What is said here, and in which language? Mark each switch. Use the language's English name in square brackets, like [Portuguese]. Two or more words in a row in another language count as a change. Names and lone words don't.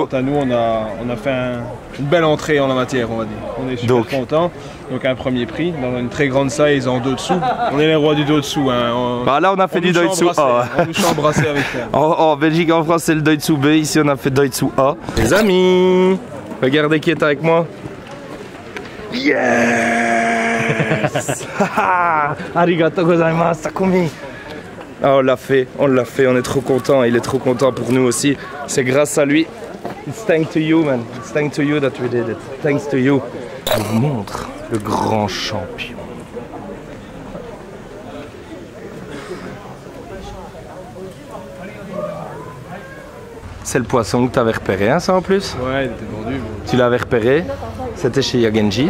[French] Quant à nous, on a fait une belle entrée en la matière, on va dire. On est super contents. Donc, un premier prix dans une très grande size en Doitsu. On est les rois du Doitsu. Hein. Bah là, on a fait du Doitsu A. On nous chambre embrassé avec ça. En Belgique, en France, c'est le Doitsu B. Ici, on a fait Doitsu A. Les amis, regardez qui est avec moi. [English] Yes. [Japanese] ありがとうございます, Takumi. [French] Ah, on l'a fait, on est trop content, il est trop content pour nous aussi. C'est grâce à lui. [English] It's thanks to you, man. It's thanks to you that we did it. Thanks to you. [French] Je vous montre le grand champion. C'est le poisson que tu avais repéré, hein, ça en plus? Ouais, il était vendu. Tu l'avais repéré, c'était chez Yagenji.